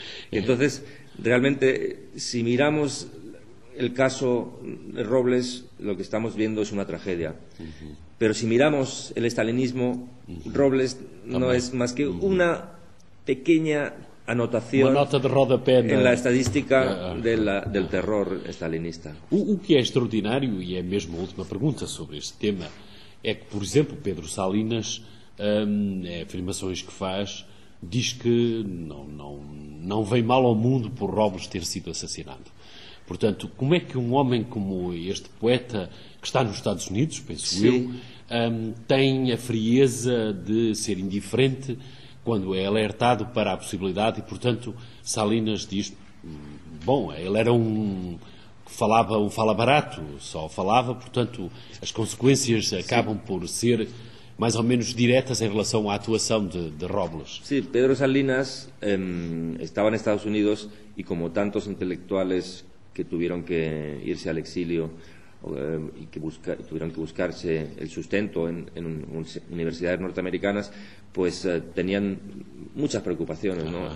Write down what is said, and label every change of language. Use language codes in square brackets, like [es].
[es] Entonces, realmente, si miramos el caso de Robles, lo que estamos viendo es una tragedia. Pero si miramos el estalinismo, Robles no es más que una pequeña anotación, una nota de rodapé, ¿no?, en la estadística del terror estalinista. [pt] O que é extraordinário, e é mesmo a última pergunta sobre este tema, é que, por exemplo, Pedro Salinas, afirmações que faz, diz que não vem mal ao mundo por Robles ter sido assassinado. Portanto, como é que um homem como este poeta, que está nos Estados Unidos, penso Sim. eu, tem a frieza de ser indiferente quando é alertado para a possibilidade? E, portanto, Salinas diz, bom, ele era um que falava um fala barato, só falava, portanto, as consequências Sim. acabam por ser mais ou menos diretas em relação à atuação de Robles. Sim, Pedro Salinas estava nos Estados Unidos, e como tantos [es] intelectuales que tuvieron que irse al exilio y que tuvieron que buscarse el sustento en universidades norteamericanas, pues tenían muchas preocupaciones, ¿no?